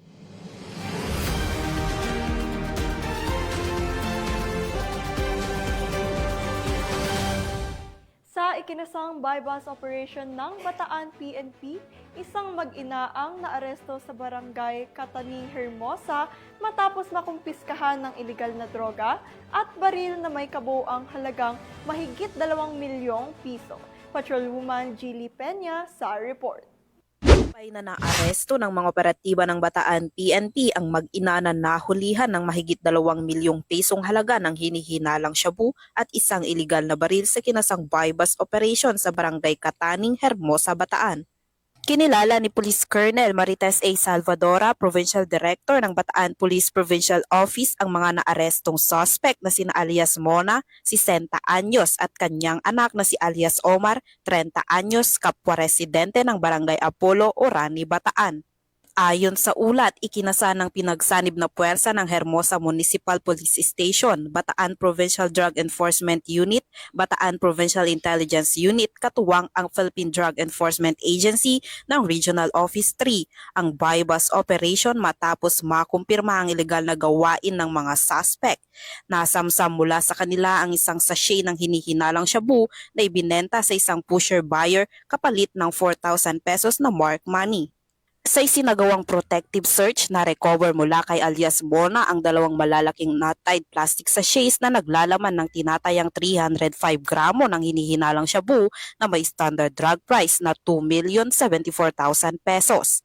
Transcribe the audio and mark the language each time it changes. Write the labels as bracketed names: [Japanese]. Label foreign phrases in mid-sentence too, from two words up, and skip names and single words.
[Filipino] Sa ikinasang [English] bypass operation [Filipino] ng Bataan PNP, isang mag-ina ang naaresto sa barangay Kataning, Hermosa matapos makumpiskahan ng iligal na droga at baril na may kabuuang halagang mahigit 2 milyong piso. Patrolwoman Gilly Peña sa report. Na naaresto ng mga operatiba ng Bataan PNP ang mag-ina na nahulihan ng mahigit 2 milyong pisong halaga ng hinihinalang shabu at isang iligal na baril sa kinasang bypass operation sa barangay Kataning, Hermosa, Bataan. Kinilala ni Police Colonel Marites A. Salvadora, Provincial Director ng Bataan Police Provincial Office, ang mga naarestong suspect na sina alias Mona, 60 anyos, at kanyang anak na si alias Omar, 30 anyos, kapwa residente ng Barangay Apollo, Orani, Bataan. Ayon sa ulat, ikinasa ng pinagsanib na puwersa ng Hermosa Municipal Police Station, Bataan Provincial Drug Enforcement Unit, Bataan Provincial Intelligence Unit, katuwang ang Philippine Drug Enforcement Agency ng Regional Office 3, ang [English] bypass operation [Filipino] matapos makumpirma ang ilegal na gawain ng mga suspect. Nasamsam mula sa kanila ang isang sachet ng hinihinalang shabu na ibinenta sa isang [English] pusher buyer [Filipino] kapalit ng 4,000 pesos na [English] mark money. [Filipino] Sa isinagawang [English] protective search, [Filipino] na-recover mula kay alias Mona ang 2 malalaking [English] knot-tied plastic sachets [Filipino] na naglalaman ng tinatayang 305 gramo ng hinihinalang shabu na may [English] standard drug price [Filipino] na 2,074,000 pesos.